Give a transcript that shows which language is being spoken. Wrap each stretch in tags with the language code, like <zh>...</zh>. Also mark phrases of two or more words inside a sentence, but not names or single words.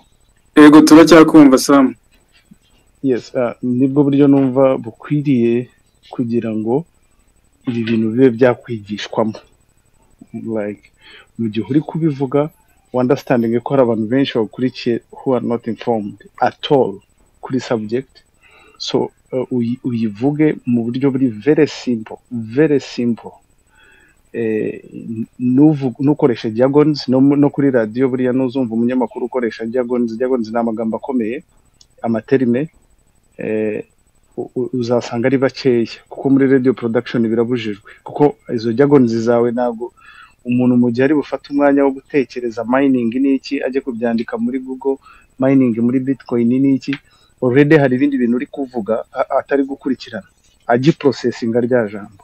<rw>Yego turacyakumva Sam. Yes, nibwo buryo numva bukwiriye kugira ngo ibi bintu bibe byakwigishwamo, like mu gihe uri kubivuga understanding ko hari abantu benshi bakurikiye</rw> <en>who are not informed at all</en> <rw>kuri subject. So uyivuge mu buryo buri</rw> <en>very simple.</en> <rw>Nukoresha jargons no kuri radio, buriya nuzumva umunyamakuru ukoresha jargons ni amagambo akomeye, amaterime, uzasanga ari bakeya, kuko muri</rw> <en>radio production</en> <rw>birabujijwe, kuko izo jargons zawe ntabwo umuntu mu gihe ari bufata umwanya wo gutekereza mining n'iki ajye kubyandika muri Google, mining muri Bitcoin n'iki, already hari ibindi bintu uri kuvuga atari gukurikirana, aji processing rya jambo.</rw>